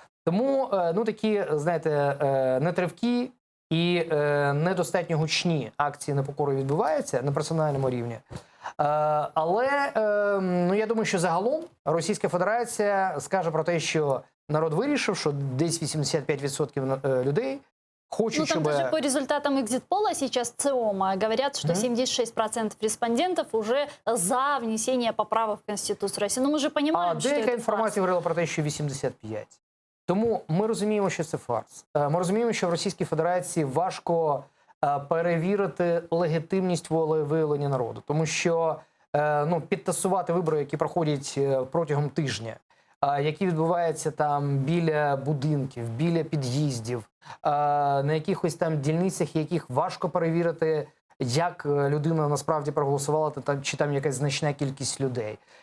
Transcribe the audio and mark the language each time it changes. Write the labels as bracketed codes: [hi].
[uk] Тому, такі, знаєте, нетривкі і недостатньо гучні акції непокори відбуваються на персональному рівні. Але, я думаю, що загалом Російська Федерація скаже про те, що народ вирішив, що десь 85% людей хочуть, [ru] там даже по результатам экзит-пола сейчас ЦИОМа говорят, что 76% респондентов уже за внесение поправок в Конституцию России. Но мы же понимаем, что [uk] деяка [ru] это [uk] інформація говорила про те, що 85. Тому ми розуміємо, що це фарс. Ми розуміємо, що в Російській Федерації важко перевірити легітимність волевиявлення народу. Тому що підтасувати вибори, які проходять протягом тижня, які відбуваються там біля будинків, біля під'їздів, на якихось там дільницях, яких важко перевірити, як людина насправді проголосувала, чи там якась значна кількість людей.